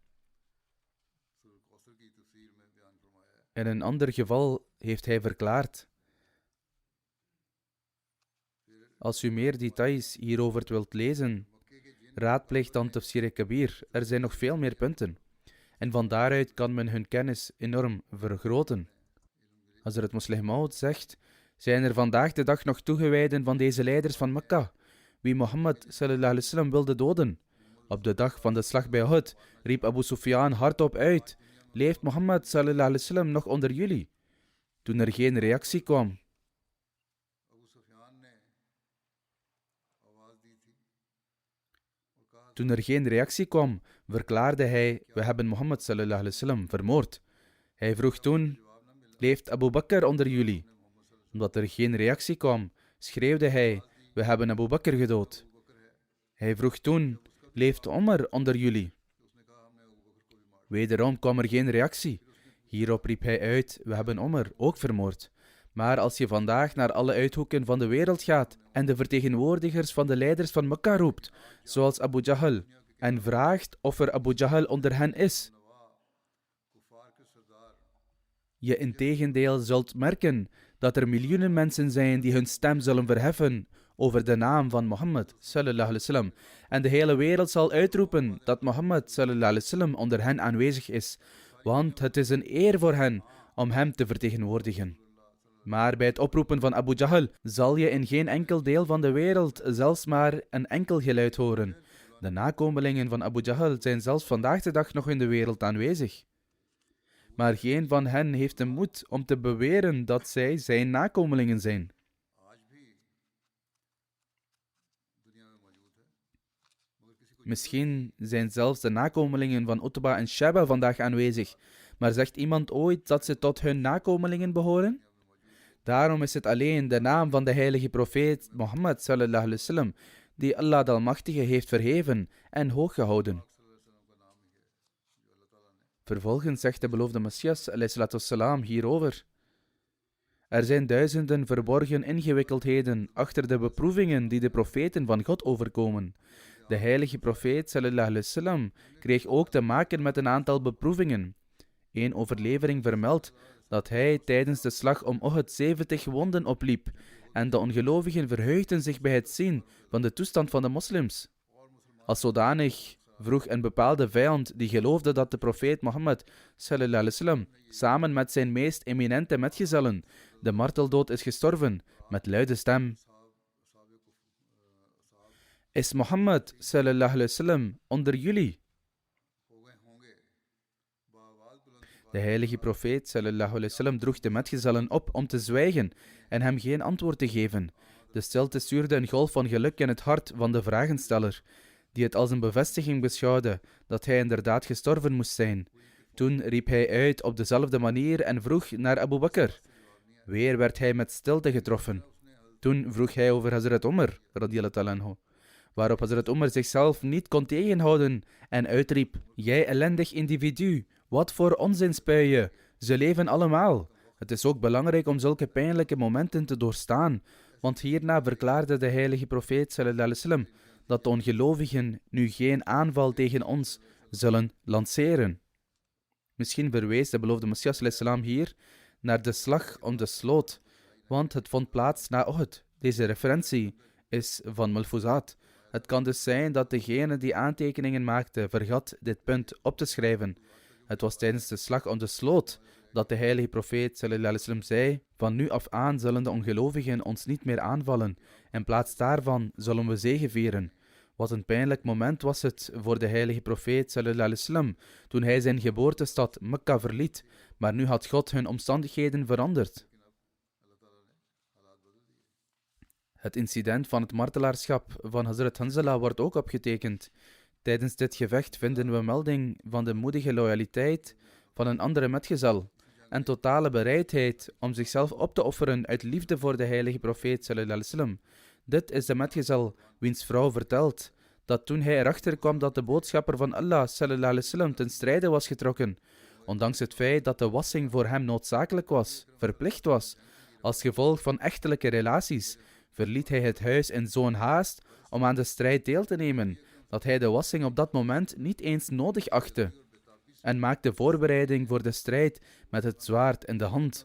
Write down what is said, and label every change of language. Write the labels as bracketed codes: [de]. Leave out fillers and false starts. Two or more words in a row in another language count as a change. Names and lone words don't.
[nl] In een ander geval heeft hij verklaard: als u meer details hierover wilt lezen, raadpleeg dan Tafsir Kabir. Er zijn nog veel meer punten. En van daaruit kan men hun kennis enorm vergroten. Hazrat Muslih Maud zegt: zijn er vandaag de dag nog toegewijden van deze leiders van Mekka, wie Mohammed [ar] صلى الله عليه وسلم [nl] wilde doden? Op de dag van de slag bij Uhud riep Abu Sufyan hardop uit: leeft Mohammed [ar] صلى الله عليه وسلم [nl] nog onder jullie? Toen er geen reactie kwam, verklaarde hij: we hebben Mohammed [ar] صلى الله عليه وسلم [nl] vermoord. Hij vroeg toen: leeft Abu Bakr onder jullie? Omdat er geen reactie kwam, schreeuwde hij: we hebben Abu Bakr gedood. Hij vroeg toen: leeft Omar onder jullie? Wederom kwam er geen reactie. Hierop riep hij uit: we hebben Omar ook vermoord. Maar als je vandaag naar alle uithoeken van de wereld gaat en de vertegenwoordigers van de leiders van Mekka roept, zoals Abu Jahl, en vraagt of er Abu Jahl onder hen is, je integendeel zult merken dat er miljoenen mensen zijn die hun stem zullen verheffen over de naam van Mohammed [ar] صلى الله عليه وسلم. [nl] En de hele wereld zal uitroepen dat Mohammed [ar] صلى الله عليه وسلم [nl] onder hen aanwezig is, want het is een eer voor hen om hem te vertegenwoordigen. Maar bij het oproepen van Abu Jahl zal je in geen enkel deel van de wereld zelfs maar een enkel geluid horen. De nakomelingen van Abu Jahl zijn zelfs vandaag de dag nog in de wereld aanwezig. Maar geen van hen heeft de moed om te beweren dat zij zijn nakomelingen zijn. Misschien zijn zelfs de nakomelingen van Utba en Sheba vandaag aanwezig, maar zegt iemand ooit dat ze tot hun nakomelingen behoren? Daarom is het alleen de naam van de heilige profeet Mohammed [ar] صلى الله عليه وسلم [nl] die Allah de Almachtige heeft verheven en hoog gehouden. Vervolgens zegt de beloofde Messias [ar] عليه الصلاة والسلام [nl] hierover: er zijn duizenden verborgen ingewikkeldheden achter de beproevingen die de profeten van God overkomen. De heilige profeet [ar] صلى الله عليه وسلم [nl] kreeg ook te maken met een aantal beproevingen. Eén overlevering vermeldt dat hij tijdens de slag om Uhud 70 wonden opliep en de ongelovigen verheugden zich bij het zien van de toestand van de moslims. Als zodanig vroeg een bepaalde vijand die geloofde dat de profeet Mohammed [ar] صلى الله عليه وسلم [nl] samen met zijn meest eminente metgezellen de marteldood is gestorven, met luide stem: is Mohammed [ar] صلى الله عليه وسلم [nl] onder jullie? De heilige profeet [ar] صلى الله عليه وسلم [nl] droeg de metgezellen op om te zwijgen en hem geen antwoord te geven. De stilte stuurde een golf van geluk in het hart van de vragensteller, die het als een bevestiging beschouwde dat hij inderdaad gestorven moest zijn. Toen riep hij uit op dezelfde manier en vroeg naar Abu Bakr. Weer werd hij met stilte getroffen. Toen vroeg hij over Hazrat Umar, [ar] رضي الله تعالى عنه, [nl] waarop Hazrat Umar zichzelf niet kon tegenhouden en uitriep: jij ellendig individu, wat voor onzin spuie je? Ze leven allemaal. Het is ook belangrijk om zulke pijnlijke momenten te doorstaan, want hierna verklaarde de heilige profeet [ar] صلى الله عليه وسلم [nl] dat de ongelovigen nu geen aanval tegen ons zullen lanceren. Misschien verwees de beloofde Messias [ar] عليه السلام [nl] hier naar de slag om de sloot, want het vond plaats na Uhud. Deze referentie is van Malfuzat. Het kan dus zijn dat degene die aantekeningen maakte vergat dit punt op te schrijven. Het was tijdens de slag om de sloot dat de heilige profeet [ar] صلى الله عليه وسلم [nl] zei: van nu af aan zullen de ongelovigen ons niet meer aanvallen. In plaats daarvan zullen we zegevieren. Wat een pijnlijk moment was het voor de heilige profeet [ar] صلى الله عليه وسلم [nl] toen hij zijn geboortestad Mekka verliet, maar nu had God hun omstandigheden veranderd. Het incident van het martelaarschap van Hazrat Hanzala wordt ook opgetekend. Tijdens dit gevecht vinden we melding van de moedige loyaliteit van een andere metgezel en totale bereidheid om zichzelf op te offeren uit liefde voor de heilige profeet [ar] صلى الله عليه وسلم. [nl] Dit is de metgezel wiens vrouw vertelt dat toen hij erachter kwam dat de boodschapper van Allah [ar] صلى الله عليه وسلم [nl] ten strijde was getrokken, ondanks het feit dat de wassing voor hem noodzakelijk was, verplicht was, als gevolg van echtelijke relaties, verliet hij het huis in zo'n haast om aan de strijd deel te nemen, dat hij de wassing op dat moment niet eens nodig achtte, en maakte voorbereiding voor de strijd met het zwaard in de hand.